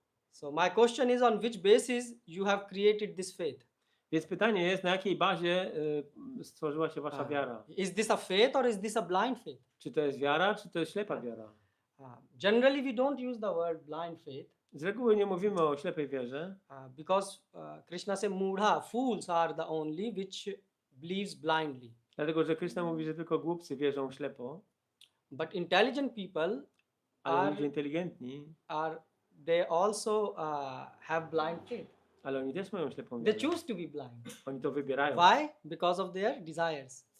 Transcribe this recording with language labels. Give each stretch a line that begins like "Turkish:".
English: So my question is, on which basis you have created this faith?
Polish: Więc pytanie jest, na jakiej bazie stworzyła się wasza wiara?
English: Is this a faith or is this a blind faith?
Polish: Czy to jest wiara, czy to jest ślepa wiara?
English: Generally we don't use the word blind faith.
Polish: Z reguły nie mówimy o ślepej wierze.
English: Because Krishna says, Mudha, fools are the only which believes blindly.
Polish: Dlatego, że Krishna mówi, że tylko głupcy wierzą ślepo.
English: But intelligent people
Polish: Ale ludzie inteligentni,
English: they also have blind faith.
Polish: ale oni też mają ślepą
English: They
Polish: wiarę.
English: choose to be blind.
Polish: Oni to wybierają.
English: Why? Because of their desires.